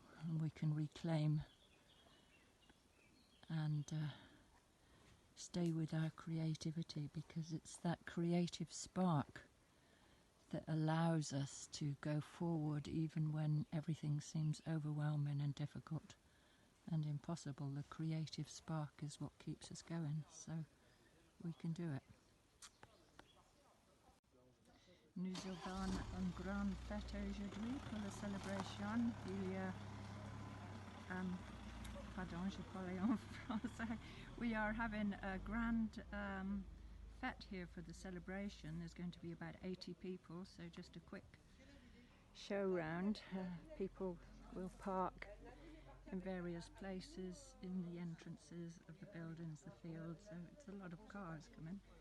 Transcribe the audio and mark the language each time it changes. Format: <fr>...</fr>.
<en>and we can reclaim and stay with our creativity, because it's that creative spark that allows us to go forward even when everything seems overwhelming and difficult and impossible. The creative spark is what keeps us going, so we can do it.</en> <fr>Nous avons une grande fête aujourd'hui pour la célébration. Il y a, pardon, je parlais en français.</fr> <en>We are having a grand fête here for the celebration. There's going to be about 80 people, so just a quick show round. People will park in various places in the entrances of the buildings, the fields, so it's a lot of cars coming.</en>